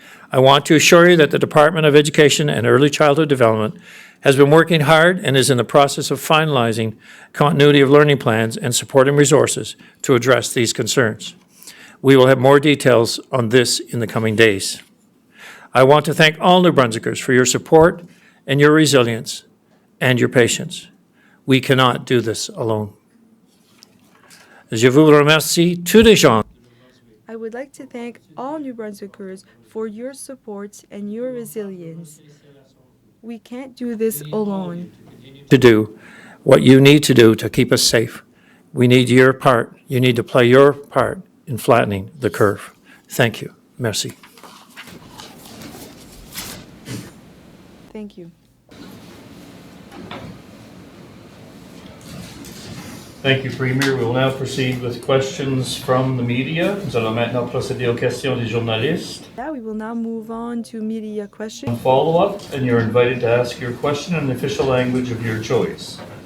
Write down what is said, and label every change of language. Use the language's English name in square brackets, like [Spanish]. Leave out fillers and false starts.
[English] I want to assure you that the Department of Education and Early Childhood Development has been working hard and is in the process of finalizing continuity of learning plans and supporting resources to address these concerns. We will have more details on this in the coming days. I want to thank all New Brunswickers for your support and your resilience and your patience. We cannot do this alone. [French] Je vous remercie tous les gens. [English] I would like to thank all New Brunswickers for your support and your resilience. We can't do this alone. To do what you need to do to keep us safe. We need your part. You need to play your part in flattening the curve. Thank you. Merci. Thank you. Thank you, Premier. We will now proceed with questions from the media. [French] Nous allons maintenant procéder aux questions des journalistes. [English] Yeah, we will now move on to media questions. Follow-up, and you're invited to ask your question in the official language of your choice.